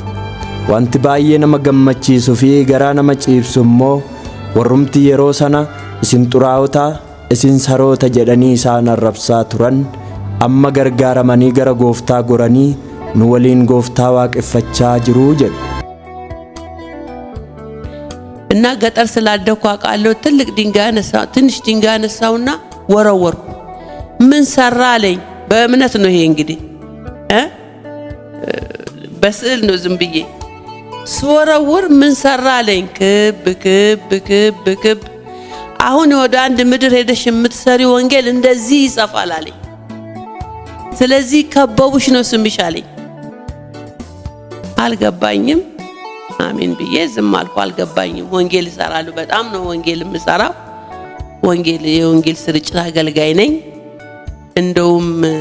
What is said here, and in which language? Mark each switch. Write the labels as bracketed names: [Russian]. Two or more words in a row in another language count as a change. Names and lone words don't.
[Oromo] Wanti baay'ee nama gammachiisuu fi garaa nama ciibsu immoo warrumti yeroo sana isin xuraa'ota, isin saroota jedhanii isaan arrabsaa turan amma gargaaramanii gara gooftaa goranii nu waliin gooftaa waaqeffachaa jiru jedhu። [Amharic] እና ገጠር ስላደኩ አውቃለሁ። ትንሽ ድንጋይ አነሳውና ወረወርኩ። ምን ሰራ አለኝ። በእምነት ነው ይሄ እንግዲህ በስዕል ነው ዝም ብዬ ስወረውር ምን ሰራ አለኝ። ክብ ክብ ክብ ክብ። አሁን ወደ አንድ ምድር ሄደሽ የምትሰሪ ወንጌል እንደዚህ ይጻፋል አለኝ። ስለዚህ ከበቡሽ ነው ስምሽ አለኝ። አልገባኝም። አሜን ብዬ ዝም አልኩ። አልገባኝም። ወንጌል እሰራለሁ። በጣም ነው ወንጌል የምሰራው። የወንጌል ስርጭት አገልጋይ ነኝ። እንደውም